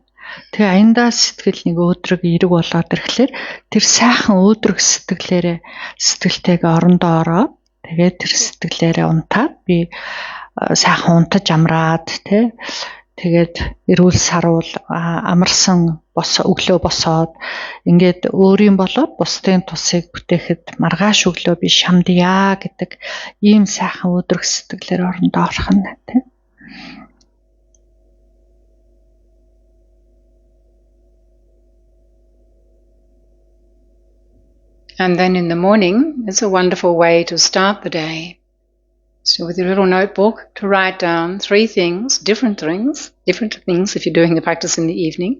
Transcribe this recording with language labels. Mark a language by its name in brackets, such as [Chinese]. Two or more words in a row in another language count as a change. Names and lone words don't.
[Mongolian] Тэгээ аяндаа сэтгэл нэг өөдрөг эрэг болоод ирэхлээр тэр сайхан өөдрөг сэтгэлтэйгээ орондоо ороод тэгээд тэр сэтгэлээрээ унтаад би сайхан унтаж амраад тий. Тэгээд эрүүл саруул амарсан өглөө босоод ингээд өөрийн болоод бусдын тусыг бүтээхэд маргааш өглөө би шамдъя гэдэг ийм сайхан өөдрөг сэтгэлээр орондоо орох нь тий. [English] And then in the morning, it's a wonderful way to start the day. So with your little notebook to write down 3 things, different things if you're doing the practice in the evening.